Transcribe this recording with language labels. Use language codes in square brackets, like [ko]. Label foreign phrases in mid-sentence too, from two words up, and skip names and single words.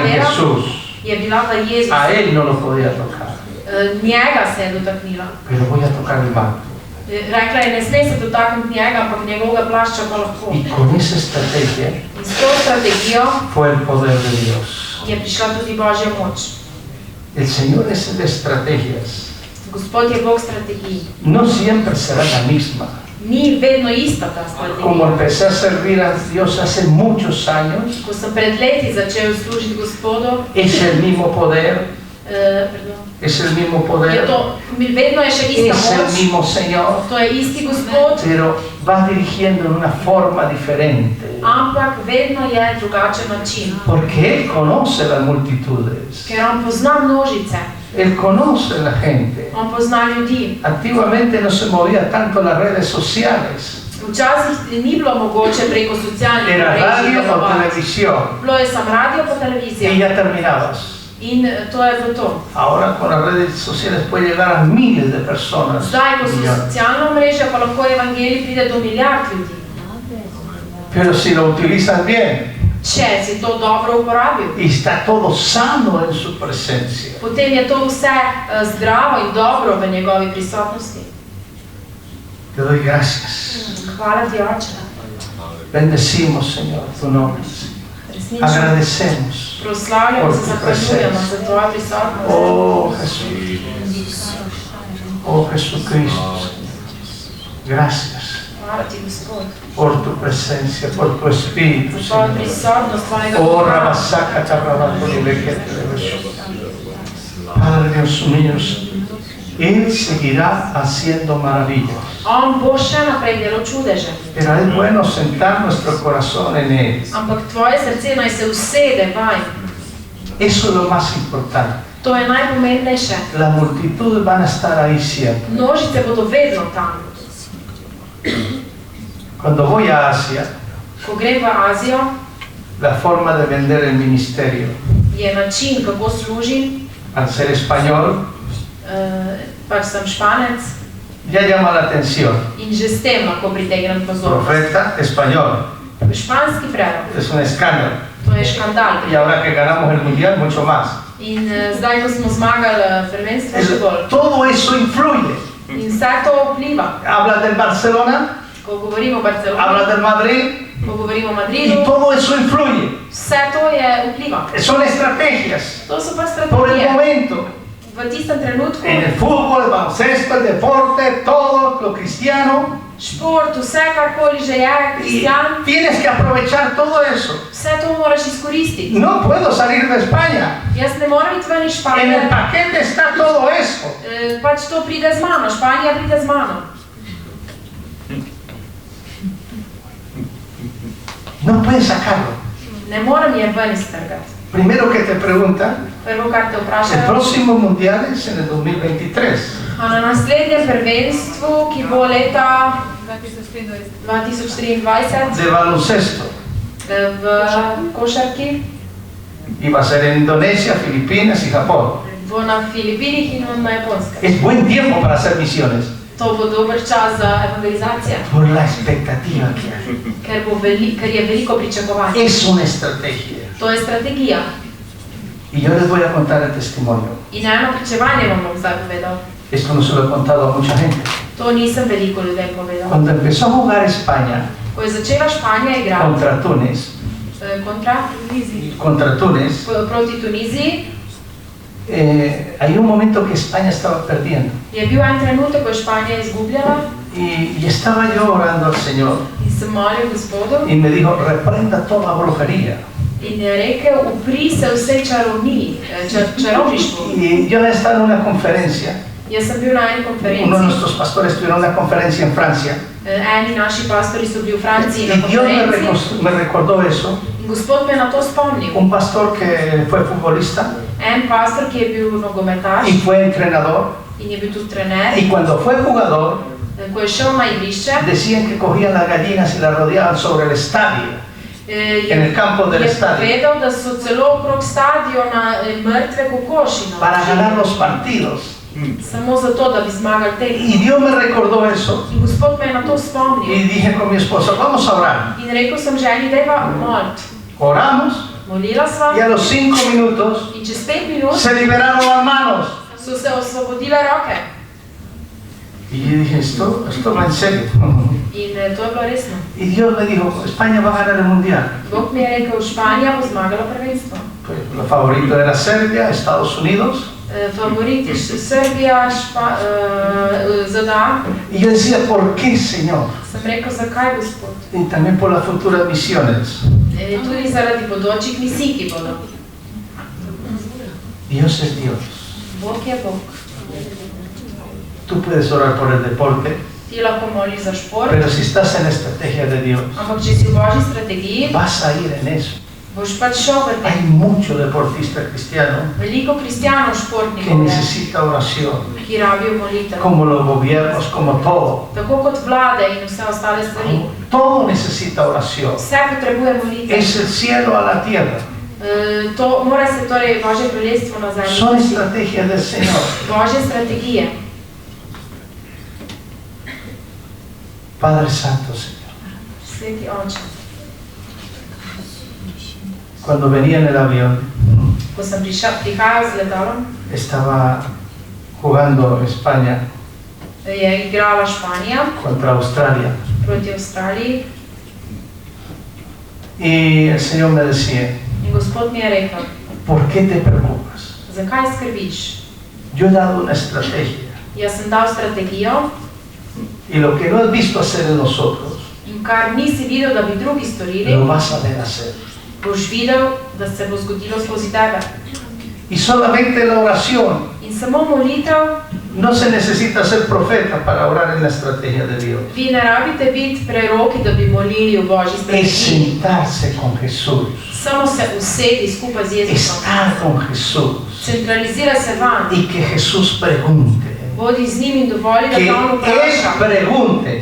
[sl] vera [es] Jesús. [sl] je bila v Jezusu. [es] A él no lo podía tocar, [sl] Njega se je dotaknila. [es] pero voy a tocar el manto. [sl] Rekla je, ne sme se dotakniti njega, ampak njegovega plašča pa lahko. [es] Y con esa estrategia [sl] In s to strategijo [es] fue el poder de Dios. [sl] je prišla tudi Božja moč. [es] El Señor es de estrategias. [sl] Gospod je Bog strategij. [es] No siempre será la misma. [sl] Ni vedno ista ta [es] Como [sl] strategija. [es] empecé a servir a Dios hace muchos años, [sl] Ko sem pred leti začel služiti Gospodu, [es] es el mismo poder, pardon, es el mismo [sl] je [es] poder, [sl] to, vedno je še ista [es] es el [sl] moč, [es] mismo Señor, [sl] to je isti Gospod, [es] pero va dirigiendo en una forma diferente. [sl] ampak vedno je drugačen način. [es] Porque Él conoce las multitudes, [sl] Ker on pozna množice, [es] Él conoce la gente. [sl] on pozna ljudi. [es] Antiguamente no se movía tanto las redes sociales, [sl] Včasih ni bilo mogoče preko socialnih [es] era [sl] mrež [es] radio o [sl] delovati. [es] televisión [sl] Bilo je samo radio pa televizija. [es] y ya terminabas. [sl] In to je bilo to. [es] Ahora con las redes sociales puede llegar a miles de personas. [sl] Zdaj, ko so [es] millones. [sl] socialna mreža, pa lahko evangelij pride do milijard ljudi. [es] Pero si lo utilizan bien [sl] Če si to dobro uporabil, [es] y está todo sano en su presencia, [sl] potem je to vse zdravo in dobro v njegovi prisotnosti. [es] te doy gracias. [sl] Hvala ti, Oče. [es] Bendecimos, Señor, tu nombre. [sl] Resnično. [es] Agradecemos. [sl] Proslavljamo se, zahvaljujemo za tvojo prisotnost. [es] Oh Jesús, oh Jesucristo, gracias [sl] Hvala ti, Gospod. [es] por tu presencia, por tu Espíritu, [sl] Za tvojo [es] Señor. [sl] prisotnost, tvojega Oh duha. Rabasaka Tarrabato de Bequete de Jesús. [es] Padre Dios mío, Él seguirá haciendo maravillas. [sl] On bo še naprej delal čudeže. [es] Pero es bueno sentar nuestro corazón en Él. [sl] Ampak tvoje srce naj se usede vaj. [es] Eso es lo más importante. [sl] To je najpomembnejše. [es] Las multitudes van a estar ahí siempre. [sl] Množice bodo vedno tam. [es] Cuando voy a Asia, [sl] Ko grem v Azijo, [es] la forma de vender el ministerio, [sl] je način, kako služim. [es] al ser español, [sl] Pač sem Španec [es] ya llama la atención. [sl] in že s tem lahko pritegnem pozornost. [es] Profeta español, [sl] Španski prerok, [es] es un escándalo. [sl] to je škandal. [es] Y ahora que ganamos el mundial, mucho más. [sl] In zdaj, ko smo zmagali prvenstvo, še bolj. [es] Todo eso influye. [sl] In vse to vpliva. [es] Habla del Barcelona, [sl] Ko govorimo o Barceloni, [es] habla del Madrid, [sl] ko govorimo o [es] y [sl] Madridu, [es] todo eso influye. [sl] vse to je vpliva. [es] Son estrategias [sl] To so pa [es] por el [sl] strategije. [es] momento. [sl] V tistem trenutku, [es] En el fútbol, el baloncesto, el deporte, todo lo cristiano. [sl] šport, vse karkoli že je, [es] Y [sl] kristjan, [es] tienes que aprovechar todo eso. [sl] vse to moraš izkoristiti. [es] No puedo salir de España. [sl] Jaz ne moram iti ven iz [es] En [sl] Španije. [es] el paquete está todo eso. [sl] Pač to pride z mano, Španija pride z mano. [es] No puedes sacarlo. [sl] Ne morem je ven iztrgati. [es] Primero que te preguntan, [sl] Prvo, kar te [es] el [sl] vprašajo, [es] próximo mundial es en el 2023. [sl] a na naslednjem prvenstvu, ki bo leta 2023 [es] De baloncesto. [sl] v košarki, [es] Y va a ser en Indonesia, Filipinas y Japón. [sl] bo na Filipinih in na Japonskem. [es] Es buen tiempo para hacer misiones. [sl] To bo dober čas za evangelizacijo, [es] Por la expectativa que hay. [sl] ker je veliko pričakovanje. [es] Es una estrategia. [sl] To je strategija. [es] Y yo les voy a contar el testimonio. [sl] In eno pričevanje vam bom zdaj povedal. [es] Esto no se lo he contado a mucha gente. [sl] To nisem veliko ljudem povedal. [es] Cuando empezó a jugar España [sl] Ko je začela Španija igrati [es] contra Túnez, [sl] proti Tuniziji, [es] hay un momento que España estaba perdiendo. [sl] je bil en trenutek, ko je Španija izgubljala [es] Y estaba yo orando al Señor [sl] in sem molil Gospodu [es] y me dijo, reprenda toda brujería. [sl] in je rekel, upri se vse čarovništvu. [es] Y yo estaba en una conferencia, [sl] Jaz sem bil na eni [es] uno de [sl] konferenci, [es] nuestros pastores tuvieron una conferencia en Francia [sl] eni naši pastori so bili v Franciji [es] y [sl] na [es] Dios [sl] konferenci [es] me recordó eso. [sl] in Gospod me je na to spomnil. [es] Un pastor que fue futbolista [sl] En pastor, ki je bil nogometaš [es] y fue entrenador, [sl] in je bil tudi trener, [es] y cuando fue jugador [sl] ko je šel na igrišče, [es] decían que cogían las gallinas y las rodeaban sobre el estadio, en el campo del [sl] je [es] estadio, [sl] povedal, da so celo okrog stadiona mrtve kokoši [es] para ganar los [sl] naložili. [es] partidos. [sl] Samo zato, da bi zmagali tekmo. [es] Y Dios me recordó eso [sl] In Gospod me je na to spomnil. [es] y dije con mi esposa, vamos a orar. [sl] In rekel sem ženi, dajva molit. [es] Oramos [sl] Molila sva [es] y a los 5 minutos [sl] in čez 5 minut [es] se liberaron las manos. [sl] so se osvobodile roke. [es] Y yo dije, esto va en serio. [sl] In to je bilo resno. [es] Y Dios me dijo, España va a ganar el mundial. [sl] Bog mi je rekel, Španija bo zmagala prvenstvo. [es] Pues lo favorito era Serbia, Estados Unidos. [sl] Favoriti Srbija, ZDA. [es] Y yo decía, ¿por qué, Señor? [sl] Sem rekel, zakaj Gospod? [es] Y también por las futuras misiones. [sl] Tudi zaradi bodočih misij, ki bodo. [es] Dios es Dios. [sl] Bog je Bog. [es] Tú puedes orar por el deporte, [sl] Ti lahko moliš za šport, [es] pero si estás en la estrategia de Dios, [sl] ampak če si v Božji strategiji, [es] vas a ir en eso. [sl] boš pač šel v [es] Hay [sl] tem. [es] mucho deportista cristiano [sl] Veliko kristijanov, [es] que [sl] športnikov je, [es] necesita oración, [sl] ki rabijo molitev. [es] como los gobiernos, como todo. [sl] Tako kot vlade in vse ostale stvari. [es] Todo necesita oración. [sl] Vse potrebuje molitev. [es] Es el cielo a la tierra. [sl] To mora se torej Božje kraljestvo na zemlji. [es] Son [sl] vršiti. [es] estrategias del Señor. [sl] Božje strategije. [es] Padre Santo, Señor. [sl] Sveti Oče. [es] Cuando venía en el avión, [sl] Ko sem prihajal z letalom, [es] estaba jugando España [sl] je igrala Španija [es] contra Australia. [sl] proti Avstraliji [es] Y el Señor me decía, [sl] in Gospod mi je rekel, [es] ¿por qué te preocupas? [sl] zakaj skrbiš? [es] Yo he dado una estrategia [sl] Jaz sem dal strategijo [es] y lo que no has visto hacer en nosotros, [sl] in kar nisi videl, da bi drugi storili, [es] lo vas a ver hacer. [sl] boš videl, da se bo zgodilo skozi tebe. [es] Y solamente la oración, [sl] In samo molitev, [es] no se necesita ser profeta para orar en la estrategia de Dios. [sl] vi ne rabite biti preroki, da bi molili v Božji [es] Es [sl] strategiji. [es] sentarse con Jesús, [sl] Samo se usedi skupaj z Jezusom. [es] estar con Jesús [sl] Centralizira se van. [es] y que Jesús pregunte, [sl] Bodi z njim in dovoli, da [es] que [sl] te on [es] Él [sl] vpraša. [es] pregunte,